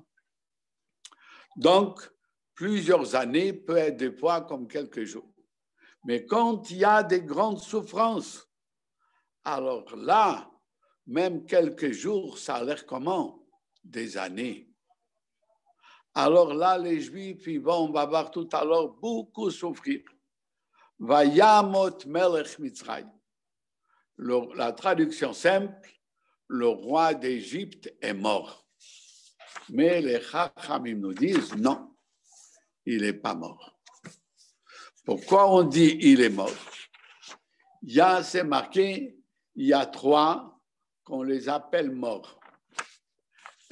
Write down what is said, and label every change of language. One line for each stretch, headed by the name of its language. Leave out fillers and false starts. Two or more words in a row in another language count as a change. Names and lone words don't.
French: Donc, plusieurs années peut être des fois comme quelques jours. Mais quand il y a des grandes souffrances, alors là, même quelques jours, ça a l'air comment? Des années. Alors là, les Juifs, on va voir tout à l'heure, beaucoup souffrir.
Hebrew: וימת מלך מצרים.
French: La traduction simple, le roi d'Égypte est mort. Mais les Chachamim nous disent non, il n'est pas mort. Pourquoi on dit il est mort? C'est marqué, il y a 3 qu'on les appelle morts.